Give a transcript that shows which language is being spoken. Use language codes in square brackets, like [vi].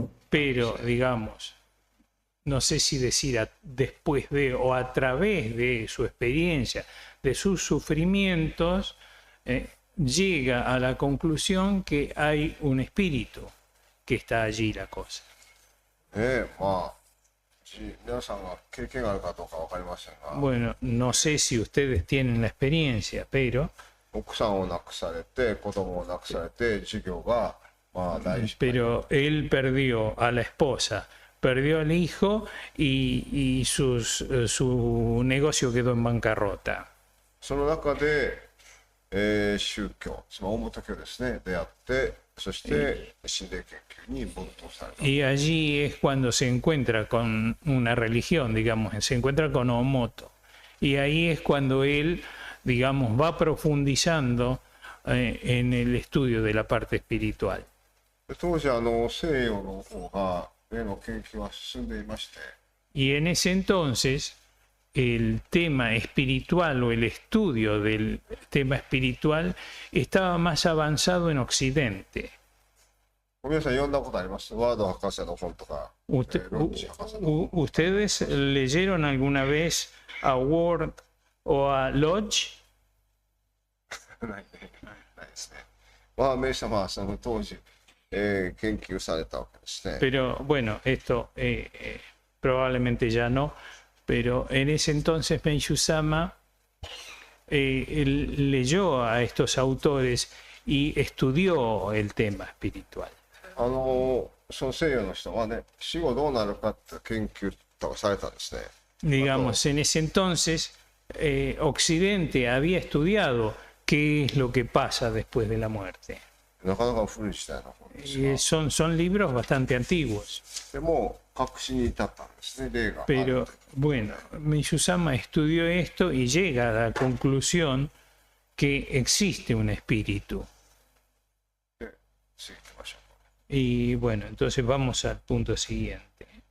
[es] Pero, digamos, no sé si decir después de o a través de su experiencia, de sus sufrimientos, llega a la conclusión que hay un espíritu que está allí la cosa. [ja] まあ、皆さんが経験があるかどうか分かりませんが、 [es] Bueno, no sé si ustedes tienen la experiencia, pero [ja] 奥さんを亡くされて、子供を亡くされて、授業が、まあ、大事。 [es] pero él perdió a la esposa, perdió al hijo y su negocio quedó en bancarrota. [ja] その中で、宗教、つまり大本教ですね、出会って、そして心霊研究に没頭された。 [es] Y allí es cuando se encuentra con una religión, digamos, se encuentra con Omoto. Y ahí es cuando él, digamos, va profundizando en el estudio de la parte espiritual. [ja] で当時西洋の方が霊の研究は進んでいまして、 [es] Y en ese entonces el tema espiritual o el estudio del tema espiritual estaba más avanzado en Occidente. [ja] 皆さん読んだことあります？ワード博士の本とか、ロッチ博士の。 [es] ¿Ustedes leyeron alguna vez a Ward o a Lodge? [ja] ないですね。まあ、メイ様はその当時、研究されたわけですね。 [es] Pero bueno, esto probablemente ya no, pero en ese entonces Meishu-sama él leyó a estos autores y estudió el tema espiritual. [ja] その西洋の人はね、死後どうなるかって研究とかされたんですね。 [es] Digamos, en ese entonces Occidente había estudiado qué es lo que pasa después de la muerte. [ja] なかなか古い時代の本ですが、 [es] Y son libros bastante antiguos. [ja] でも確信に至ったんですね、霊がある [es] Pero bueno, Meishu-sama estudió esto y llega a la conclusión que existe un espíritu. [ja] 次行きましょ [es] Y bueno, entonces vamos al punto siguiente.